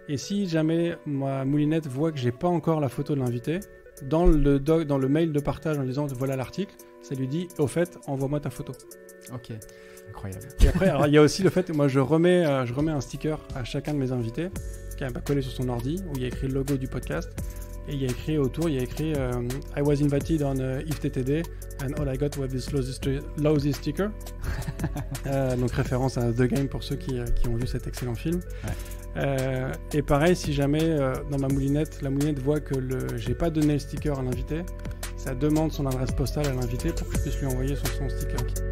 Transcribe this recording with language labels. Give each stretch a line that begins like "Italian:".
French: Et si jamais ma moulinette voit que j'ai pas encore la photo de l'invité, dans le mail de partage en disant voilà l'article, ça lui dit au fait, envoie-moi ta photo. Ok, incroyable. Et après, il y a aussi le fait, moi je remets un sticker à chacun de mes invités qui est collé sur son ordi où il y a écrit le logo du podcast. Et il y a écrit autour,
English: I was invited on IFTTD and all I got was this lousy sticker.
French: Donc référence à The Game pour ceux qui ont vu cet excellent film. Ouais. Et pareil, si jamais dans ma moulinette, la moulinette voit que j'ai pas donné le sticker à l'invité, ça demande son adresse postale à l'invité pour que je puisse lui envoyer son sticker.